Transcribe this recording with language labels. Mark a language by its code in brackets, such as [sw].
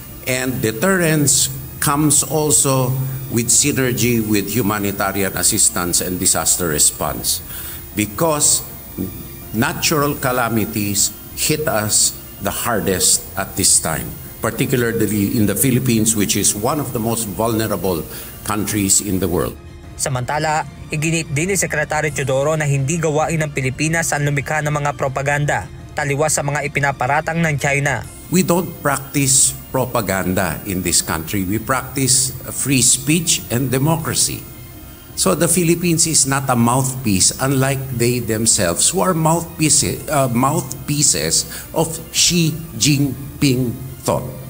[en] And deterrence comes also with synergy with humanitarian assistance and disaster response, because natural calamities hit us the hardest at this time, particularly in the Philippines, which is one of the most vulnerable countries in the world. [tl] Samantala, iginit din ni Secretary Teodoro na hindi gawain ng Pilipinas ang lumikha ng mga propaganda taliwas sa mga ipinaparatang ng China. [en] We don't practice propaganda in this country. We practice free speech and democracy. So the Philippines is not a mouthpiece, unlike they themselves, who are mouthpieces of Xi Jinping thought.